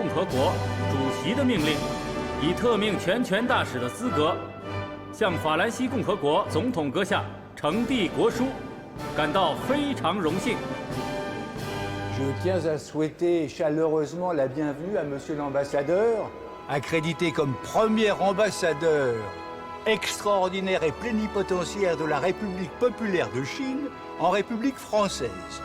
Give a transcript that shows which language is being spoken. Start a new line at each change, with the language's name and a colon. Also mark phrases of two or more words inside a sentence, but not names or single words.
Chinese: 和国主席的命令，以特命全权大使的资格，向法兰西共和国总统阁下呈递国书，感到非常荣幸。
French: Je tiens à souhaiter chaleureusement la bienvenue à Monsieur l'ambassadeur, accrédité comme premier ambassadeur extraordinaire et plénipotentiaire de la République populaire de Chine en République française.